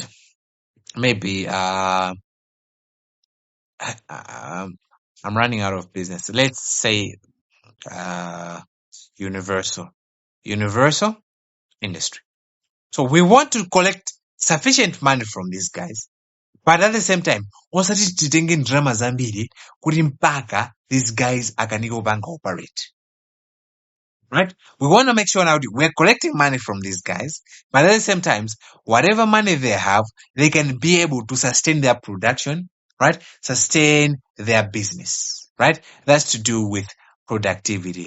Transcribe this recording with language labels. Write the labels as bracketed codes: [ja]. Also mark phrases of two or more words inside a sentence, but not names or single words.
[en] Maybe I'm running out of business. Let's say Universal Industry. So we want to collect sufficient money from these guys, but at the same time, [ny] usati titenge ndirama zambiri kuti mpaka [en] these guys [ny] akaniko bank operate. [en] Right? We want to make sure now we're collecting money from these guys, but at the same time, whatever money they have, they can be able to sustain their production, right? Sustain their business, right? That's to do with productivity.